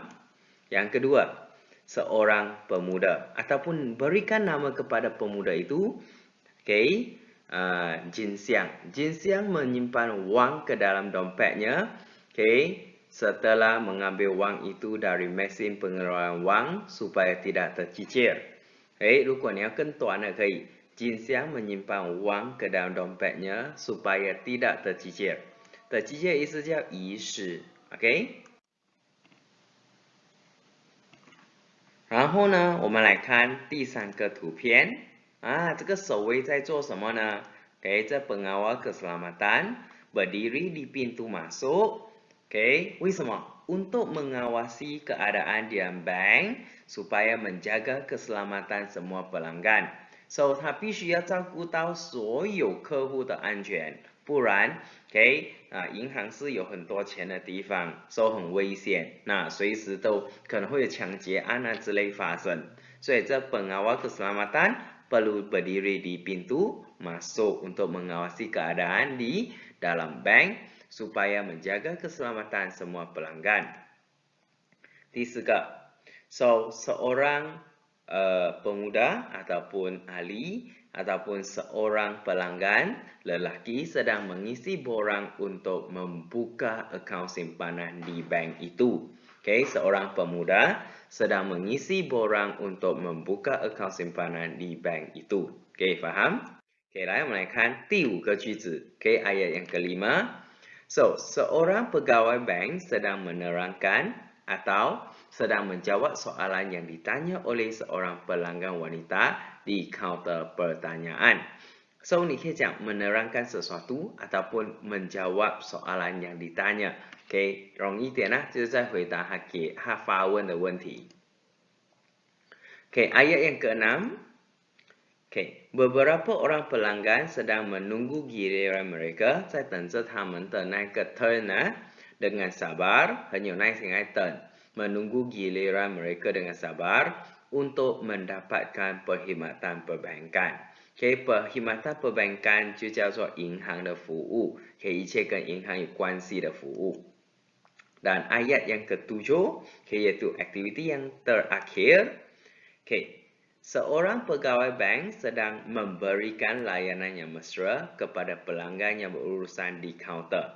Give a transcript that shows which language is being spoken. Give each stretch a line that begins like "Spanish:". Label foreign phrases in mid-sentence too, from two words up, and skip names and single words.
Malay: Yang kedua, seorang pemuda ataupun berikan nama kepada pemuda itu. Jin Xiang menyimpan wang ke dalam dompetnya. Setelah mengambil wang itu dari mesin pengeluaran wang supaya tidak tercicir.
Chinese: 如果你要更短的可以
Malay: Jin Xiang menyimpan wang ke dalam dompetnya supaya tidak tercicir.
Chinese: Tercicir 意思叫遗失。然后呢，我们来看第三个图片。这个守卫在做什么呢？
Malay: 这 pengawal keselamatan berdiri di pintu masuk.
Chinese: 为什么？
Malay: Untuk mengawasi keadaan di bank supaya menjaga keselamatan semua pelanggan.
Chinese: So, 他必须要照顾到所有客户的安全，不然，银行是有很多钱的地方， so 很危险，那随时都可能会有抢劫案之类发生。所以这
Malay: pengawal keselamatan perlu berdiri di pintu masuk untuk mengawasi keadaan di dalam bank supaya menjaga keselamatan semua pelanggan.
Chinese: 第四个，
Malay: so seorang pemuda ataupun ahli ataupun seorang pelanggan lelaki sedang mengisi borang untuk membuka akaun simpanan di bank itu. Seorang pemuda sedang mengisi borang untuk membuka akaun simpanan di bank itu. Faham?
Chinese: 来我们来看第五个句子。
Malay: ayat yang kelima. So, seorang pegawai bank sedang menerangkan atau sedang menjawab soalan yang ditanya oleh seorang pelanggan wanita di kaunter pertanyaan.
Chinese: So, 你可以讲
Malay: menerangkan sesuatu ataupun menjawab soalan yang ditanya.
Chinese: 容易一点啦，就是在回答他发问的问题。
Malay: ayat yang ke-6. Beberapa orang pelanggan sedang menunggu giliran mereka
Chinese: 在等着他们的那个
Malay: turn dengan sabar,
Chinese: 很有耐心来等
Malay: menunggu giliran mereka dengan sabar untuk mendapatkan perkhidmatan perbankan. perkhidmatan perbankan
Chinese: 就叫做银行的服务，一切跟银行有关系的服务。
Malay: Dan ayat yang ke-7, yaitu aktiviti yang terakhir. Seorang pegawai bank sedang memberikan layanan yang mesra kepada pelanggan yang berurusan di kaunter.